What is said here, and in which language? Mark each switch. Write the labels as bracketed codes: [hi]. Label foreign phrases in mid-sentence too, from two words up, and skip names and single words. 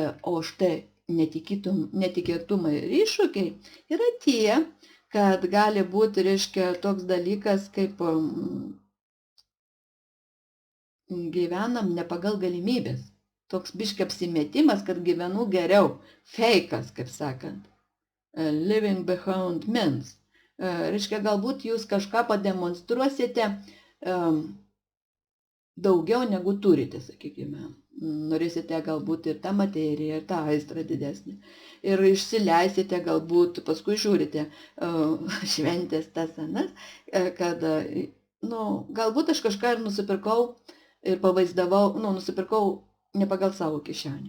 [lt] O štai netikėtumai ir iššūkiai yra tie, kad gali būti, reiškia, toks dalykas, kaip gyvenam ne pagal galimybės. Toks biškai apsimetimas, kad gyvenu geriau. Feikas, kaip sakant. [en] Living behind means. [lt] Reiškia, galbūt jūs kažką pademonstruosite daugiau negu turite, sakykime. Norėsite galbūt ir tą materiją, ir tą aistrą didesnį. Ir išsileisite galbūt, paskui žiūrite šventės tas anas, kad, galbūt aš kažką ir nusipirkau ir pavaizdavau, nusipirkau ne pagal savo kišenį.